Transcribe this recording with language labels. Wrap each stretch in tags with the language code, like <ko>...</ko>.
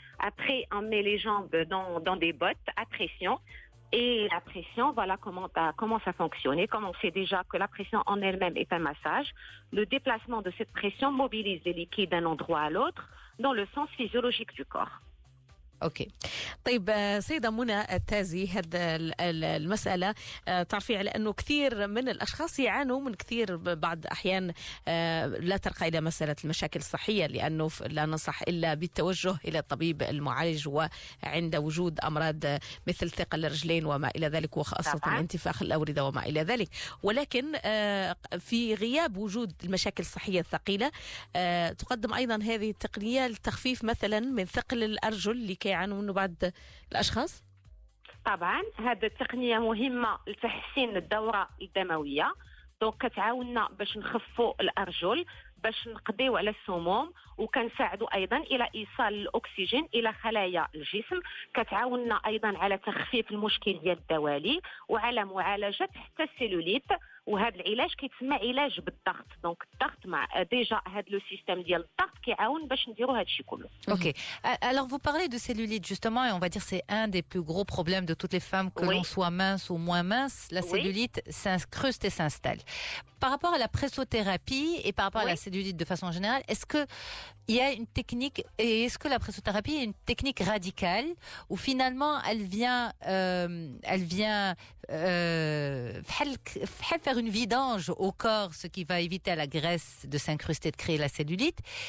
<fr>Après, on met les jambes dans des bottes à pression. Et la pression, voilà comment ça fonctionne. Comme on sait déjà que la pression en elle-même est un massage, le déplacement de cette pression mobilise les liquides d'un endroit à l'autre dans le sens physiologique du corps.</fr> <ar>اوكي طيب سيدة منى التازي هذا المسألة تعرفي على أنه كثير من الأشخاص يعانوا من كثير بعض أحيان لا ترقى إلى مسألة المشاكل الصحية لأنه لا ننصح إلا بالتوجه إلى الطبيب المعالج وعند وجود أمراض مثل ثقل الرجلين وما إلى ذلك وخاصة انتفاخ الأوردة وما إلى ذلك ولكن في غياب وجود المشاكل الصحية الثقيلة تقدم أيضا هذه التقنية لتخفيف مثلا من ثقل الأرجل اللي يعانوا منه بعض الأشخاص؟ طبعا هذه التقنية مهمة لتحسين الدورة الدموية دونك كتعاوننا باش نخفوا الأرجل باش نقضيو على السموم وكنساعدوا أيضا إلى إيصال الأكسجين إلى خلايا الجسم كتعاوننا أيضا على تخفيف المشكل ديال الدوالي وعلى معالجة حتى السيلوليت وهذا العلاج كيتسمى علاج بالضغط دونك الضغط مع ديجا هذا لو سيستيم ديال الضغط كيعاون باش نديروا هذا الشيء كله.</ar> <fr>Ok. Alors vous parlez de cellulite justement et on va dire c'est un des plus gros problèmes de toutes les femmes que l'on soit mince ou moins mince, la cellulite s'incruste et s'installe. Par rapport à la pressothérapie et par rapport à la cellulite de façon générale, est-ce que il y a une technique et est-ce que la pressothérapie est une technique radicale où finalement elle vient faire une vidange au corps, ce qui va éviter à la graisse de s'incruster, de créer la cellulite.</fr>